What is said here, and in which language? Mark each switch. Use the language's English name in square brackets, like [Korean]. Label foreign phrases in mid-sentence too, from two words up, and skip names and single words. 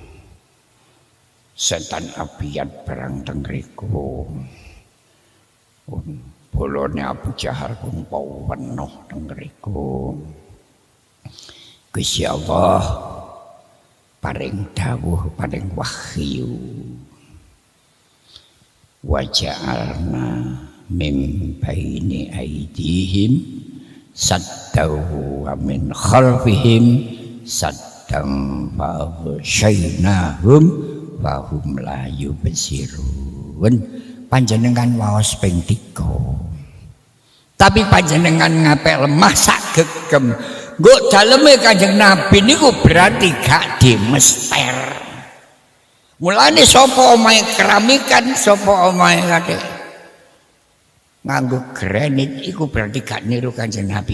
[Javanese] Setan abiyat perang teng mriku. Bolone Abu Jahal pun penuh teng mriku. Gusti Allah paring dawuh, paring wahyu. [Arabic] وجعلنا من بين أيديهم سدا ومن خلفهم سدا فأغشيناهم فهم لا يبصرون. [Javanese] Panjenengan waos ping 3. Tapi panjenengan ngapik lemah sak gegem. Nggo daleme Kanjeng Nabi niku berarti gak dimester. Mulane sapa omahe keramikan, sapa omahe kate nganggo granit iku berarti gak niru Kanjeng Nabi.